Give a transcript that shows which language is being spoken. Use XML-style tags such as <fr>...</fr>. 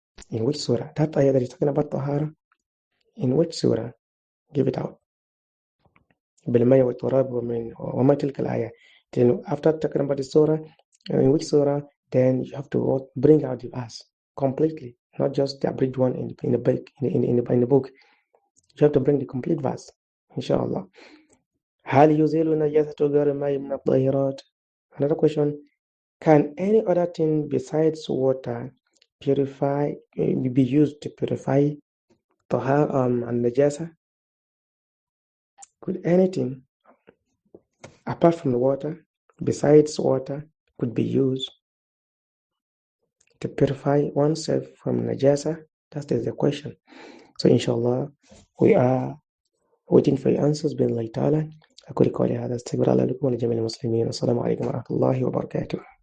<en>That ayah that is talking about tahara, in which surah? Give it out.</en> <ar>بالماء والتراب وما تلك الآية.</ar> <en>Then after talking about the surah, in which surah, then you have to bring out the verse completely, not just the abridged one in the book. You have to bring the complete verse, inshallah.</en> <ar>هل يزيل نجاسة غير الماء من الطاهرات?</ar> <en>Another question, can any other thing besides water be used to purify tahara and najasa? Could anything apart from the water, besides water, could be used to purify oneself from najasa? That is the question. So inshallah, we are waiting for your answers</en> <ar>بإذن الله تعالى. أقول قولي هذا استغفر الله لكم ولجميع المسلمين. السلام عليكم ورحمة الله وبركاته.</ar>